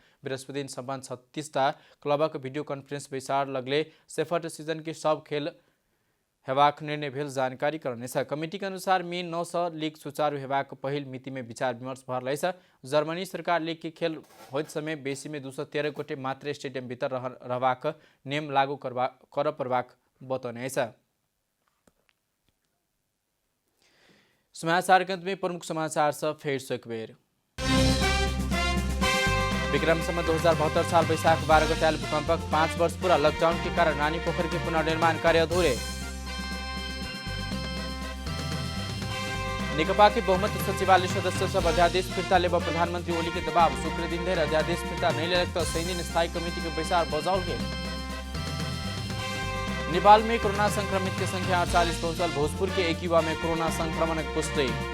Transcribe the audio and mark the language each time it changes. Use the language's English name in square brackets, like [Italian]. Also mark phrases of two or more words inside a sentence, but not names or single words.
[Maithili] बृहस्पति दिन सम्पन्न 36टा क्लबक वीडियो कॉन्फ्रेंस बैसार लगले सेफर्ट सीजन के सब खेल हेबाक निर्णय भेल जानकारी करने छ। कमिटी के अनुसार मई 9 से लीग सुचारू हेबाक पहिल मिति में विचार विमर्श भर छ। जर्मनी सरकार लीग के खेल होइत समय बेसी में 213 गोटे मात्र स्टेडियम भीतर रहबाक नियम लागू कर परबाक बताउने छ। समाचार के अंत में प्रमुख समाचार से फेर से एक बेर। विक्रम सम्वत 2072 साल वैशाख 12 गते आयल भूकंपक 5 वर्ष पूरा लॉकडाउन के कारण रानी पोखरी के पुनर्निर्माण कार्य अधूरे। नेकपा के बहुमत सचिवालय सदस्य सब अध्यादेश फिर्ता लेब प्रधानमंत्री ओली के दबाव शुक्र दिन धरि अध्यादेश फिर्ता नहीं लेलक तो 3 दिन स्थायी कमेटी के बैसार बजाओल गेल। नेपाल में कोरोना संक्रमित के संख्या 48 पहुंचल। भोजपुर के एक युवा में कोरोना संक्रमण की पुष्टि।